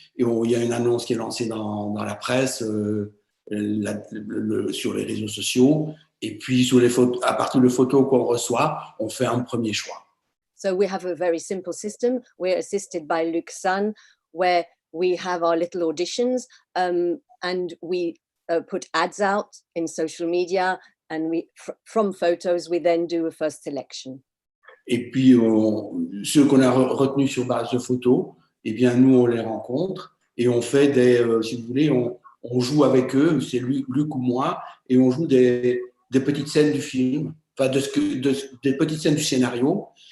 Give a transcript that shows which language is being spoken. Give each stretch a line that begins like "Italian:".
French: Et il y a une annonce qui est lancée dans la presse, sur les réseaux sociaux. Et puis, à partir de photos qu'on reçoit, on fait un premier choix.
English: So we have a very simple system. We're assisted by Luc's son, where we have our little auditions, and we put ads out in social media, and from photos, we then do a first selection.
French: Et puis, ceux qu'on a retenus sur base de photos, eh bien, nous, on les rencontre et on fait si vous voulez, on joue avec eux, c'est Luc ou moi, et on joue des petites scènes du film, enfin, des petites scènes du scénario.